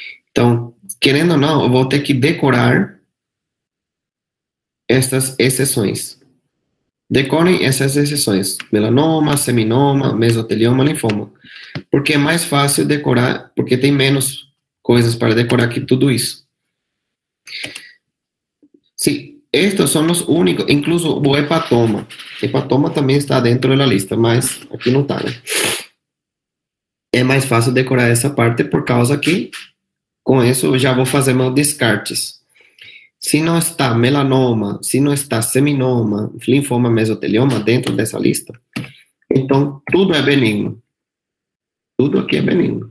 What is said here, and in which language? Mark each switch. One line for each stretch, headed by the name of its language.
Portuguese: Então, querendo ou não, eu vou ter que decorar estas exceções. Decorem essas exceções: melanoma, seminoma, mesotelioma, linfoma. Porque é mais fácil decorar, porque tem menos coisas para decorar que tudo isso.
Spanish: Sí, estos son los únicos, incluso o hepatoma.
Portuguese: Hepatoma também está dentro da lista, mas aqui não está, né? É mais fácil decorar essa parte por causa que com isso eu já vou fazer meus descartes. Se não está melanoma, se não está seminoma, linfoma, mesotelioma dentro dessa lista, então tudo é benigno. Tudo aqui é benigno.